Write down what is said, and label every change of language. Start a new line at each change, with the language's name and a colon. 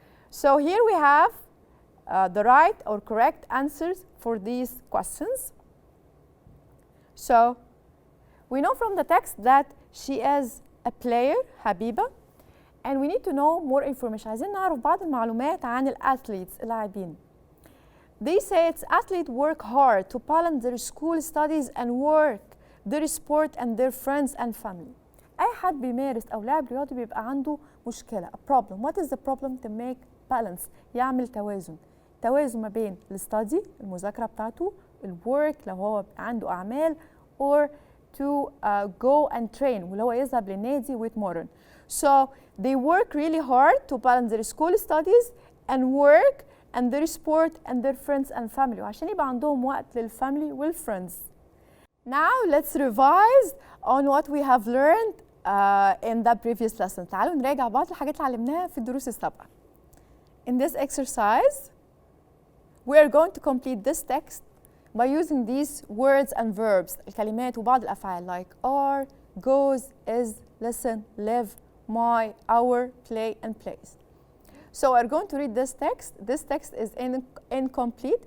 English: So here we have the right or correct answers for these questions. So we know from the text that she is a player, Habiba, and we need to know more information.
Arabic: عايزين نعرف بعض المعلومات عن الأثليتس اللاعبين.
English: They say it's athletes work hard to balance their school studies and work, their sport and their friends and family.
Arabic: أي حد بيمارس أو لاعب رياضي بيبقى عنده مشكلة.
English: A problem. What is the problem? To make balance.
Arabic: يعمل توازن. توازن ما بين الستادي المذاكرة بتاعته، الورك لو هو عنده أعمال،
English: or to go and train
Arabic: واللي هو يذهب للنادي ويتمرن.
English: So they work really hard to balance their school studies and work and their sport and their friends and family.
Arabic: وعشان يبقى عندهم وقت للفاميلي والfriends.
English: Now let's revise on what we have learned in the previous lesson.
Arabic: تعالوا نراجع بعض الحاجات اللي علمناها في الدروس السابقة.
English: In this exercise, we are going to complete this text by using these words and verbs,
Arabic: الكلمات وبعض الأفعال
English: like are, goes, is, listen, live, my, our, play, and plays. So we're going to read this text. This text is incomplete.